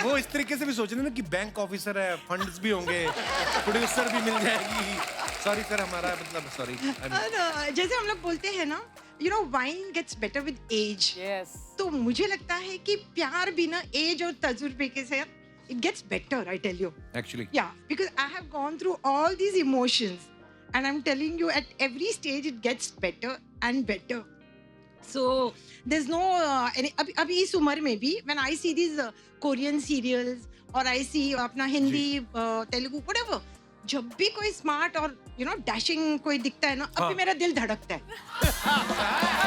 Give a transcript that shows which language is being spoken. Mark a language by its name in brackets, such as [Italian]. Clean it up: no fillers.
[Hindi] वो इस तरीके से भी सोच रहे हैं ना कि बैंक ऑफिसर है, फंड्स भी होंगे, प्रोड्यूसर भी मिल जाएगी। सॉरी सर, हमारा मतलब सॉरी। जैसे हम लोग बोलते हैं ना, [English] Wine gets better with age. Yes. [Hindi] तो मुझे लगता है कि प्यार भी ना एज और तजुर्बे के साथ [English] It gets better, I tell you. Actually Yeah, because I have gone through all these emotions, and I'm telling you, at every stage it gets better and better. So there's no [Hindi] अभी इस उम्र में भी [English] when I see these Korean serials [Hindi] और [English] I see [Hindi] अपना Hindi Telugu [English] whatever, [Hindi] जब भी कोई स्मार्ट और डैशिंग कोई दिखता है ना, अभी मेरा दिल धड़कता है।